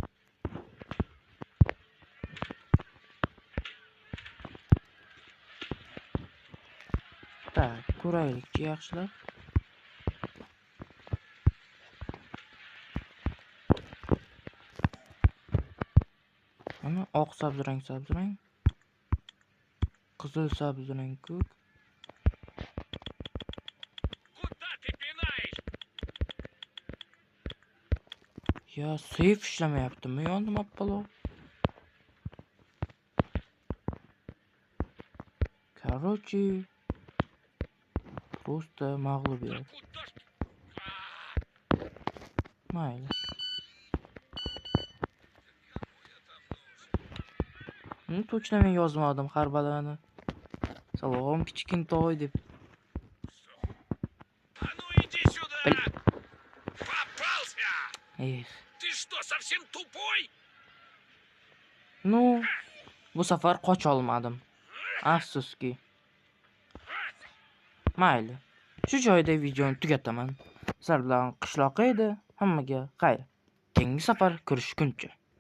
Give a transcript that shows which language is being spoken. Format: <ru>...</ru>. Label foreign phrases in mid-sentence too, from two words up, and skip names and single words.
<uz>Tak, ko'raylikchi yaxshilab. Mana oq sabzrang. Qizil sabzrang ko'k.</uz> <ru>Куда ты пинаешь?</ru> <uz>Ya seyf ishlamayaptimi? Yo nima bo'ldi?</uz> <ru>Короче, просто</ru> <uz>mag'lubiyat.</uz> <ru>Куда ж ты?</ru> <uz>Mayli. Точно men yozmadim har balani. Salom kichkintoy deb.</uz> <ru>А ну иди сюда! Блин. Попался! Ты что, совсем тупой? Ну,</ru> <uz>bu safar qocha olmadim. Afsuski. Mayli. Shu joyda videoni tugataman. Sizlar bilan qishloq edi. Hammaga xayr. Keyingi safar ko'rishguncha.</uz>